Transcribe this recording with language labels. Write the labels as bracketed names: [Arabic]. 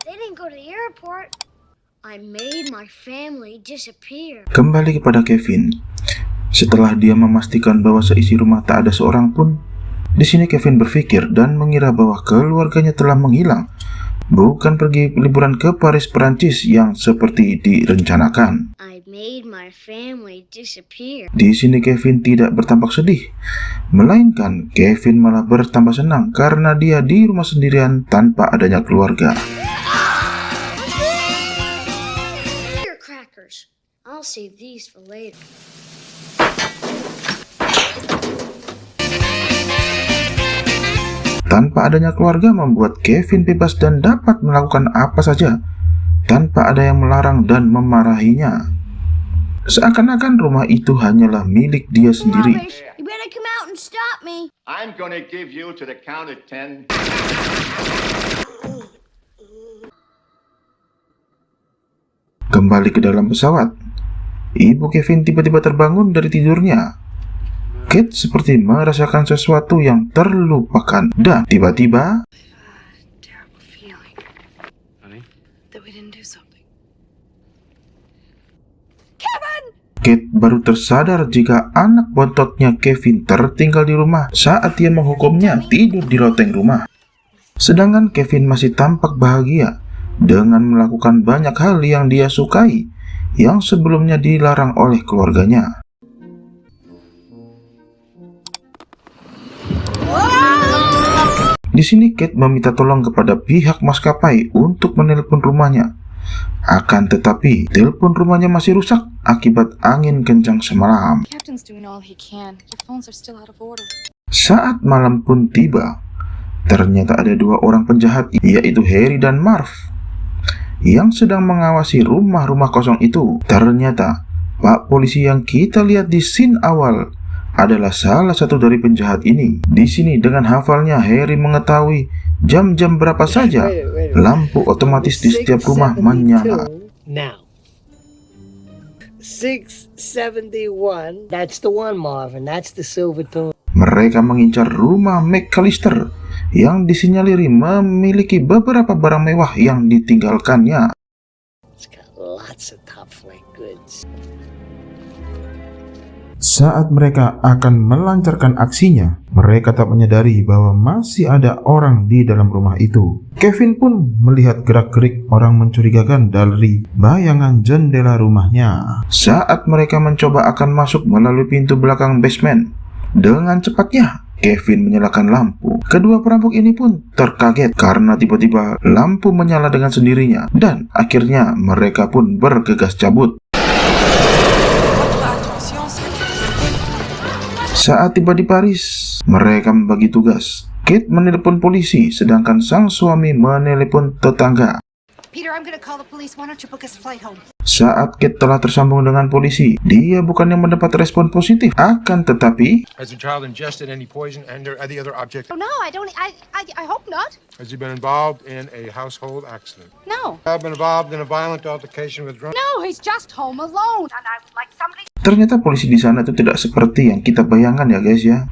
[English] They didn't go to the airport. I made my family disappear. [Indonesian] Kembali kepada Kevin. Setelah dia memastikan bahwa seisi rumah tak ada seorang pun, di sini Kevin berpikir dan mengira bahwa keluarganya telah menghilang, bukan pergi liburan ke Paris, Perancis yang seperti direncanakan. [English] I made my family disappear. [Indonesian] Di sini Kevin tidak bertampak sedih, melainkan Kevin malah bertambah senang karena dia di rumah sendirian tanpa adanya keluarga. [English] Crackers. I'll save these for later. Tanpa adanya keluarga membuat Kevin bebas dan dapat melakukan apa saja tanpa ada yang melarang dan memarahinya. Seakan-akan rumah itu hanyalah milik dia sendiri. Rubbish. You better come out and stop me. I'm gonna give you to the count of 10. [Indonesian] Kembali ke dalam pesawat, ibu Kevin tiba-tiba terbangun dari tidurnya. Kate seperti merasakan sesuatu yang terlupakan dan tiba-tiba [English] Terrible feeling. Honey? That we didn't do something. [Indonesian] Kate baru tersadar jika anak bontotnya Kevin tertinggal di rumah saat dia menghukumnya tidur di loteng rumah. Sedangkan Kevin masih tampak bahagia dengan melakukan banyak hal yang dia sukai yang sebelumnya dilarang oleh keluarganya. Di sini Kate meminta tolong kepada pihak maskapai untuk menelpon rumahnya. Akan tetapi, telepon rumahnya masih rusak akibat angin kencang semalam. [English] Captain's doing all he can. Your phones are still out of order. [Indonesian] Saat malam pun tiba, ternyata ada dua orang penjahat, yaitu Harry dan Marv, yang sedang mengawasi rumah-rumah kosong itu. Ternyata, Pak polisi yang kita lihat di scene awal adalah salah satu dari penjahat ini. Di sini dengan hafalnya Harry mengetahui jam-jam berapa saja lampu otomatis di setiap rumah menyala. [English] Now, 671. That's the one, Marvin. That's the Silvertone. [Indonesian] Mereka mengincar rumah McAllister yang disinyalir memiliki beberapa barang mewah yang ditinggalkannya. [English] It's got lots of top flight goods. [Indonesian] Saat mereka akan melancarkan aksinya, mereka tak menyadari bahwa masih ada orang di dalam rumah itu. Kevin pun melihat gerak-gerik orang mencurigakan dari bayangan jendela rumahnya. Saat mereka mencoba akan masuk melalui pintu belakang basement, dengan cepatnya Kevin menyalakan lampu. Kedua perampok ini pun terkaget karena tiba-tiba lampu menyala dengan sendirinya dan akhirnya mereka pun bergegas cabut. Saat tiba di Paris, mereka membagi tugas. Kate menelpon polisi sedangkan sang suami menelpon tetangga. [English] Peter, I'm gonna call the police. Why don't you book us a flight home? [Indonesian] Saat Kate telah tersambung dengan polisi, dia bukannya mendapat respon positif, akan tetapi [English] Has the child ingested any poison and or any other object? Oh no, I don't. I hope not. Has he been involved in a household accident? No. Have been involved in a violent altercation with drunk? No, he's just home alone. And I like somebody. [Indonesian] ternyata polisi di sana itu tidak seperti yang kita bayangkan ya guys ya.